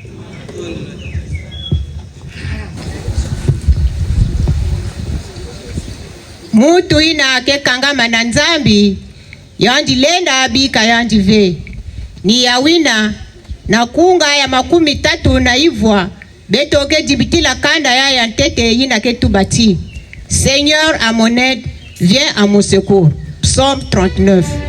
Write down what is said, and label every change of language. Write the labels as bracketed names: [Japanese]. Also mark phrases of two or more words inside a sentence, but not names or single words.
[Kituba (Democratic Republic of Congo)] Mutu ina kekangama na nzambi yandi lenda bika yandi ve. Ni yawina na kunga ya 30 na ivwa. Beto ke dibitila kanda ya yantete yina ketubati. [French] Seigneur à mon aide, viens à mon secours. Psaume 39.